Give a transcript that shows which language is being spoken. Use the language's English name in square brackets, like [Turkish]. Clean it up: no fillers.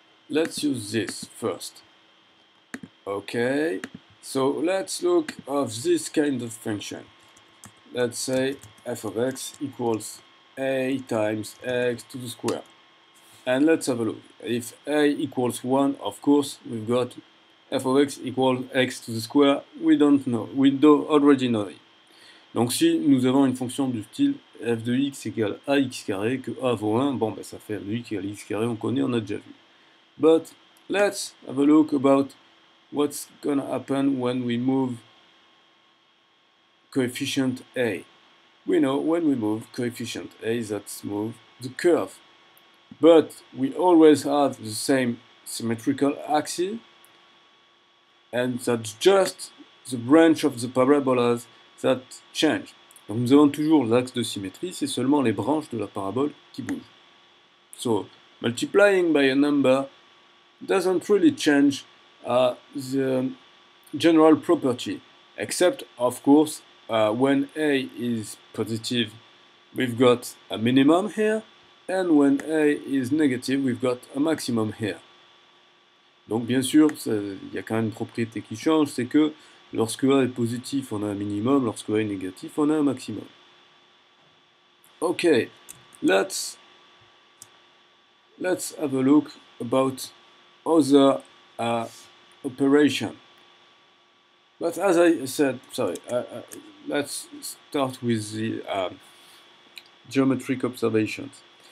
[English] Let's use this first. Okay, so let's look at this kind of function. Let's say f of x equals a times x to the square. And let's have a look. If a equals 1, of course, we've got f of x equals x to the square. We don't know. We already know it. [French] Donc si nous avons une fonction du style f de x égale ax carré, que a vaut 1, bon ben ça fait f de x égale x carré, on connaît, on a déjà vu. [English] But let's have a look about what's gonna happen when we move coefficient a. We know when we move coefficient a, that's move the curve. But we always have the same symmetrical axis, and that's just the branch of the parabolas that change. [French] Donc nous avons toujours l'axe de symétrie, c'est seulement les branches de la parabole qui bougent. [English] So multiplying by a number doesn't really change the general property, except of course when a is positive we've got a minimum here, and when a is negative we've got a maximum here. [French] Donc bien sûr, il y a quand même une propriété qui change, c'est que lorsque A est positif, on a un minimum, lorsque A est négatif, on a un maximum. [English] Okay, let's have a look about other operation. But as I said, let's start with the geometric observations.